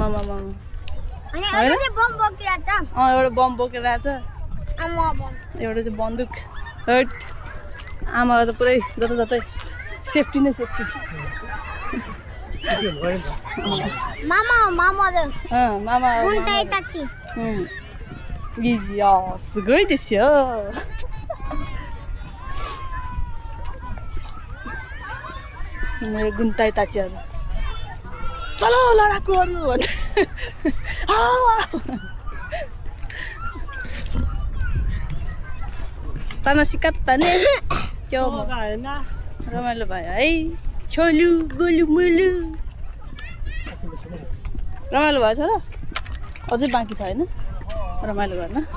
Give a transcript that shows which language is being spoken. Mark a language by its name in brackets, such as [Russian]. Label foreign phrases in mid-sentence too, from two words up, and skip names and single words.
[Nepali] एउटा बम बोकिरहेछ। एउटा बम बोकेर आछ एउटा चाहिँ बन्दुक हट आमालाई त पुरै जतै सेफ्टी नै सेफ्टी [Japanese] मामा 軍隊たちいやすごいですよ [Nepali] मेरो गुन्ताई ताचीहरु चलो लडाकुहरु [Japanese] 楽しかったね [Nepali] क्या रमाइलो भयो है छोलु गोलु मुलु रमाइलो भएछ र अझै बाँकी छ हैन रमाइलो गर्न